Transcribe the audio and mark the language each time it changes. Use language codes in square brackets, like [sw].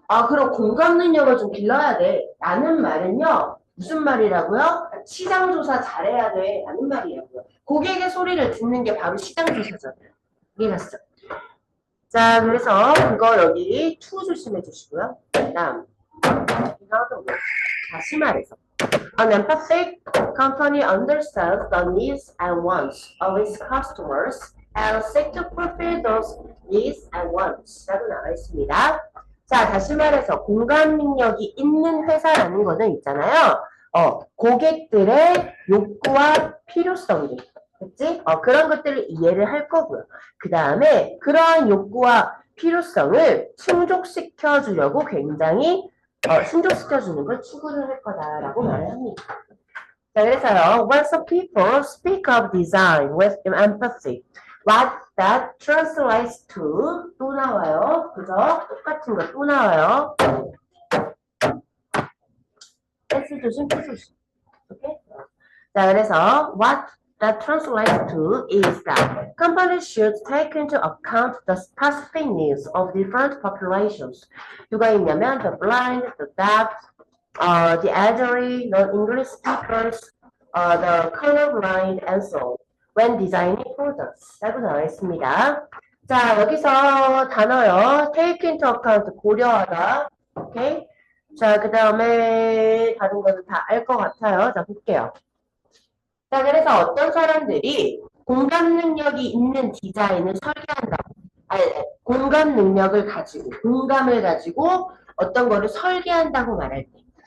[ko] 아, 그럼 공감 능력을 좀 길러야 돼. 라는 말은요. 무슨 말이라고요? 시장 조사 잘해야 돼. 라는 말이라고요. 고객의 소리를 듣는 게 바로 시장 조사잖아요. 이해갔어? 자, 그래서 그거 여기 to 조심해 주시고요. 다음. 다시 말해서. [en] An empathic company understands the needs and wants of its customers and seeks to fulfill those needs and wants [ko] 라고 나와 있습니다. 자, 다시 말해서 공감 능력이 있는 회사라는 거는 있잖아요. 고객들의 욕구와 필요성들. 그치? 그런 것들을 이해를 할 거고요. 그 다음에 그러한 욕구와 필요성을 충족시켜 주려고 굉장히 충족시켜주는 걸 추구를 할 거다라고 말을 합니다. 자, 그래서요. [en] When some people speak of design with empathy, what that translates to [ko] 또 나와요. 그죠? 똑같은 거 또 나와요. S 조심, P 조심. 오케이? 자, 그래서 [en] what that translates to is that companies should take into account the specific needs of different populations. [ko] 누가 있냐면 [en] the blind, the deaf, the elderly, non-English speakers, the colorblind, and so on. When designing products. [ko] 라고 나와 있습니다. 자, 여기서 단어요. [en] take into account, [ko] 고려하다. 오케이? 자, 그 다음에 다른 거는 다 알 것 같아요. 자, 볼게요. 자, 그래서 어떤 사람들이 공감 능력이 있는 디자인을 설계한다고. 아니, 공감 능력을 가지고, 공감을 가지고 어떤 거를 설계한다고 말할 때.